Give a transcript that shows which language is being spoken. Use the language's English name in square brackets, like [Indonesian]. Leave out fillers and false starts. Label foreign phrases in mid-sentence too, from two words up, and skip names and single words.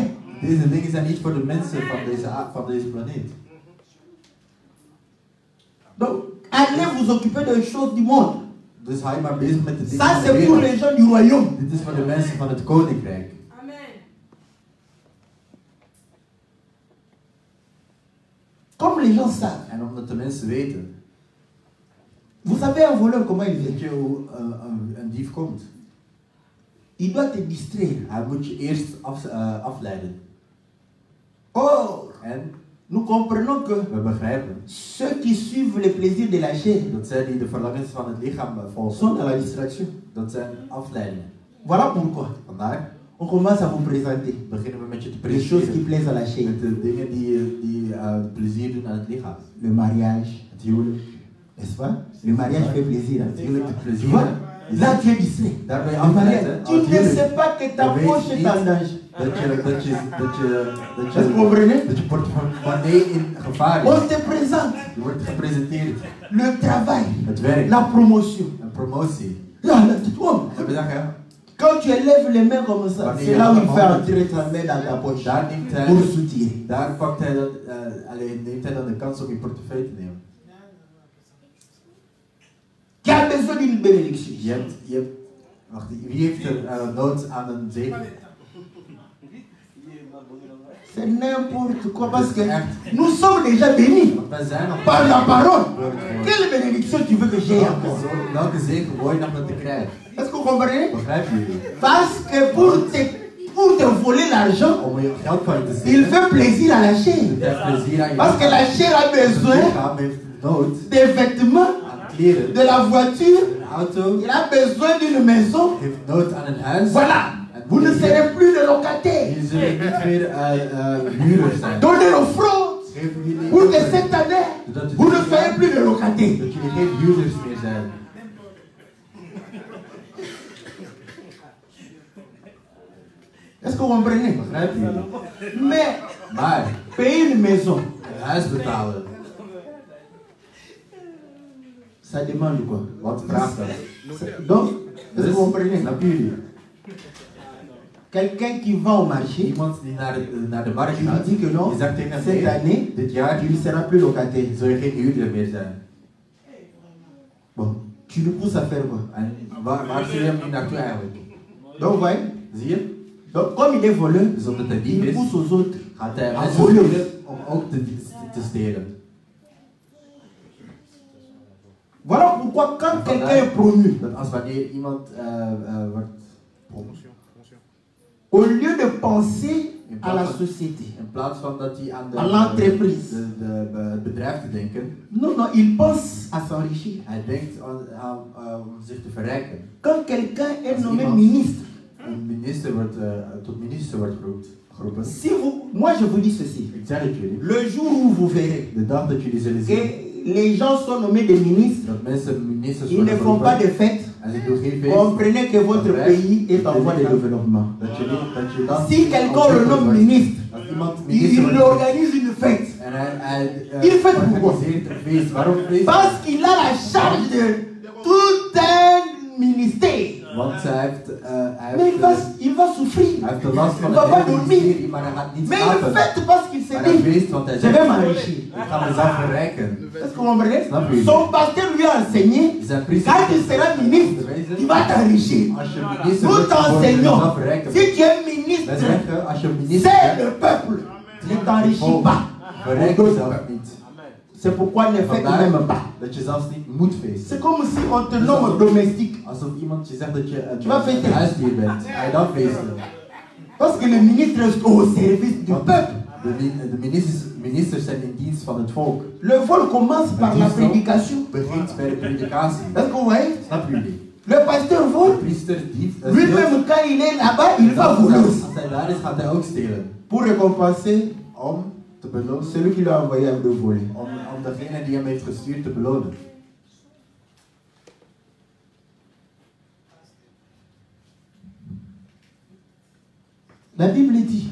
[Dutch] Deze dingen zijn niet voor de mensen van deze planeet. [French] Donc, allez vous occuper des choses du monde. [Dutch] Dus hou je maar bezig met de dingen [French] Ça, [Dutch] van de [French] c'est pour [Dutch] wereld. [French] les gens du royaume. [Dutch] Dit is voor de mensen van het koninkrijk. Amen. [French] Comme les gens savent. [Dutch] En omdat de mensen weten. [French] Vous savez un voleur comment il vient? [Dutch] Weet je hoe een dief komt? [French] Il doit te distraire. [Dutch] Hij moet je eerst afleiden. [French] Or, [Dutch] En [French] nous comprenons que [Dutch] we begrijpen [French] ceux qui suivent les plaisirs de la chair [Dutch] dat zij die de verlangens van het lichaam volgen, [French] sont dans la distraction. [Dutch] dat zijn afleidingen. [French] Voilà pourquoi [Dutch] Vandaar [French] on commence à vous présenter [Dutch] beginnen we met je te [French] les choses qui [Dutch] presenteren [French] plaisent à la chair. [Dutch] met de dingen die plezier doen aan het lichaam. [French] Le mariage, [Dutch] Het huwelijk. [French] n'est-ce pas? Le mariage fait plaisir. [Dutch] Het huwelijk doet [French] Tu [Dutch] plezier. [French] vois? Là, tu es distrait. [Dutch] Daar ben je [French] Le [Dutch] afgeleid, [French] mariage, [Dutch] hè? [French] tu ne sais pas que ta poche est en danger. [Dutch] Dat je portemonnee in gevaar is. [French] On te présente [Dutch] Je wordt gepresenteerd. [French] le travail, [Dutch] Het werk. [French] la promotion. [Dutch] Een promotie. [French] Là, [Dutch] Dat bedoel je? [French] quand tu élèves les mains comme ça, c'est là où il fait entrer ta main dans ta poche [Dutch] Daar neemt hij, [French] pour soutirer. [Dutch] daar pakt hij dat, neemt hij dan de kans om je portefeuille te nemen. [French] Qui a besoin d'une bénédiction? [Dutch] Wacht, wie heeft er nood aan een zegen? [French] C'est n'importe quoi parce que nous sommes déjà bénis [Dutch] Want wij zijn nog [French] par la parole. [Dutch] door het woord. [French] Quelle bénédiction tu veux que j'ai encore? [Dutch] Welke zegen wil je nog met te krijgen? [French] Est-ce que vous comprenez? [Dutch] Begrijpen jullie? [French] Parce que pour te voler l'argent, [Dutch] Om je geld van je te [French] il [Dutch] stelen. [French] fait plaisir à la chair. [Dutch] Het heeft plezier aan je [French] Parce que la chair a [Dutch] Het [French] besoin [Dutch] lichaam heeft nood [French] des vêtements, [Dutch] aan kleren. [French] de la voiture, [Dutch] Een auto [French] il a besoin d'une maison. [Dutch] heeft nood aan een huis. [French] Voilà. Vous ne serez plus de locataires. [Dutch] Jullie zullen niet meer huurders zijn. [French] Donnez l'offrande [Dutch] Geven jullie [French] pour que cette année, [Dutch] zodat [French] vous ne soyez plus de locataires. [Dutch] dat jullie geen huurders meer zijn. [French] Est-ce que vous comprenez? [Dutch] Begrijpen jullie? [French] Mais [Dutch] Maar [French] payer une maison, [Dutch] een huis betalen, [French] ça demande quoi? [Dutch] wat vraagt dat? [French] Donc, est-ce que vous comprenez? [Dutch] Snap jullie? [French] Quelqu'un qui va au marché, [Dutch] Iemand die naar de markt [French] tu lui [Dutch] gaat, [French] dis que non, [Dutch] die zegt tegen hem, [French] cette [Dutch] nee, [French] année, [Dutch] dit jaar [French] tu ne seras plus locataire. [Dutch] zul je geen huurder meer zijn. [French] Bon, tu le pousses à faire quoi? [Dutch] En waar zie je hem nu naartoe eigenlijk? [French] Donc, vous voyez? [Dutch] Zie je? [French] Donc, comme il est voleur, [Dutch] Dus omdat hij dief [French] il [Dutch] is, [French] pousse aux autres. [Dutch] gaat hij [French] Ah, [Dutch] mensen [French] voleur. [Dutch] sturen om ook te stelen. [French] Voilà pourquoi quand quelqu'un est promu, [Dutch] Als wanneer iemand wordt [French] au lieu de penser à la société, [Dutch] in plaats van dat hij aan [French] à l'entreprise, [Dutch] het bedrijf te denken, [French] non, il pense à s'enrichir. [Dutch] hij denkt aan om zich te verrijken. [French] Quand quelqu'un est [Dutch] Als [French] nommé [Dutch] iemand [French] ministre, [Dutch] een minister wordt, tot minister wordt geroepen, [French] si vous, moi je vous dis ceci, [Dutch] ik zeg het jullie, [French] le jour où vous verrez [Dutch] de dag dat jullie zullen zien [French] que les gens sont nommés des ministres, [Dutch] dat mensen ministers [French] ils ne [Dutch] worden [French] font pas [Dutch] geroepen, [French] de fête, [Dutch] en ze doen geen feest, [French] comprenez que votre pays est en voie de développement. [Dutch] dat je dan [French] Si quelqu'un le nomme ministre, [Dutch] als iemand minister [French] il [Dutch] wordt [French] organise une fête. [Dutch] en hij [French] Il fait pourquoi? [Dutch] organiseert een feest. Waarom feest? [French] Parce qu'il a la charge de tout un ministère. [Dutch] Want hij [French] Mais il va souffrir. [Dutch] heeft de last van [French] Il va [Dutch] het [French] pas [Dutch] hele [French] dormir. [Dutch] ministerie, maar hij gaat niet [French] Mais il [Dutch] slapen. [French] fête parce qu'il se [Dutch] Maar hij [French] dit, [Dutch] feest, want hij [French] je [Dutch] zegt, [French] vais m'enrichir. [Dutch] ik ga mezelf verrijken. [French] Est-ce que vous comprenez? [Dutch] Snap je? [French] Son pasteur lui a enseigné, [Dutch] Zijn priester [French] quand tu seras ministre, tu vas t'enrichir. [Dutch] als je minister [French] Nous [Dutch] wordt, word je [French] t'enseignons, [Dutch] mezelf verrijken. [French] si tu es [Dutch] Wij [French] ministre, [Dutch] zeggen, als je minister [French] c'est [Dutch] bent, [French] le peuple. Ne t'enrichis pas. [Dutch] verrijk jezelf niet. [French] C'est pourquoi ne fête même pas. [Dutch] Dat je zelfs niet moet feesten. [French] C'est comme si on te nomme domestique. [Dutch] Alsof iemand je zegt dat je [French] Tu vas fêter. [Dutch] een huisdier bent. Ga je dan feesten? [French] Parce que le ministre est au service du peuple. [Dutch] De ministers zijn in dienst van het volk. [French] Le vol commence par la prédication. [Dutch] Begint bij de predikatie. [French] Est-ce que vous voyez? [Dutch] Snappen jullie? [French] Le pasteur [Dutch] De [French] vole. [Dutch] priester dient. [French] Lui-même, quand il est là-bas, il va voler aussi. [Dutch] Als hij daar is, gaat hij ook stelen. [French] Pour récompenser [Dutch] Om te belonen. [French] celui qui l'a envoyé de voler. [Dutch] Om degene die hem heeft gestuurd te belonen. [French] La Bible dit,